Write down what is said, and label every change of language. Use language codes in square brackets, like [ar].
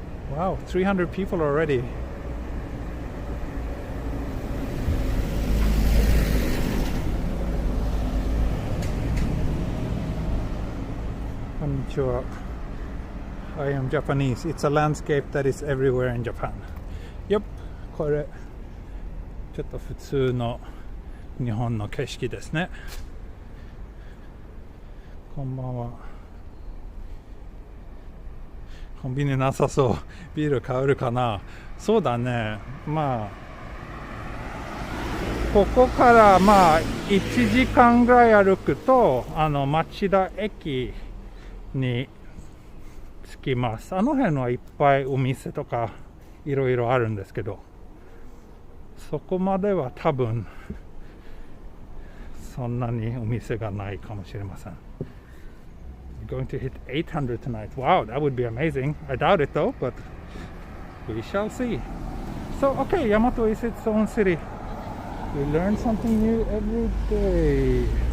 [en] Wow, 300 people already. Konnichiwa. I am Japanese. It's a landscape that is everywhere in Japan. [ja] Yep, これちょっと普通の日本の景色ですね。こんばんは。コンビニなさそう。ビール買えるかな。そうだね。まあここからまあ1時間ぐらい歩くと町田駅に着きます。あの辺はいっぱいお店とかいろいろあるんですけど、そこまでは多分そんなにお店がないかもしれません。 [en] We're going to hit 800 tonight. Wow, that would be amazing. I doubt it though, but we shall see. So, okay, Yamato is its own city. We learn something new every day.